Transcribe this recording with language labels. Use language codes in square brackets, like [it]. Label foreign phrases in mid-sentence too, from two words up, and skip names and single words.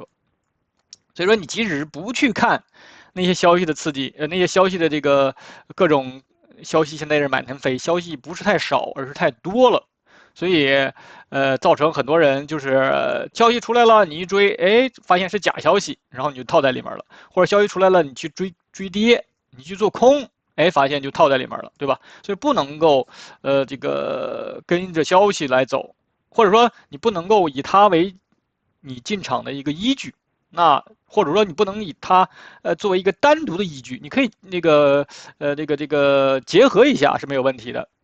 [zh] 所以說你即使不去看那些消息的刺激，那些消息的这个各种消息现在是满天飞，消息不是太少，而是太多了，所以造成很多人就是消息出来了，你一追，哎，發現是假消息，然後你就套在裡面了，或者消息出來了，你去追跌，你去做空，哎，發現就套在裡面了，對吧？所以不能夠這個跟着消息來走，或者說你不能夠以它為你進場的一個依據。那或者說你不能以它作為一個單獨的依據，你可以這個結合一下是沒有問題的。